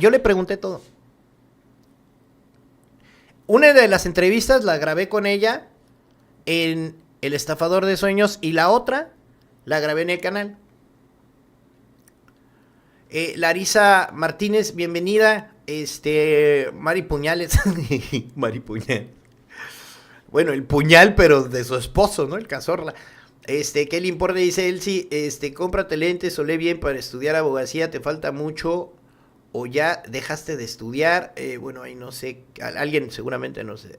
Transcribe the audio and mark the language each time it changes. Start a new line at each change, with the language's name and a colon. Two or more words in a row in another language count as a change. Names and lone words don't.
Spanish: Yo le pregunté todo. Una de las entrevistas la grabé con ella en El Estafador de Sueños y la otra la grabé en el canal. Larisa Martínez, bienvenida. Mari Puñales. Mari Puñal. Bueno, el puñal, pero de su esposo, ¿no? El Cazorla. ¿Qué le importa? Dice Elsie, cómprate lentes o lee bien para estudiar abogacía. Te falta mucho o ya dejaste de estudiar. Bueno, ahí no sé. Alguien seguramente no sé.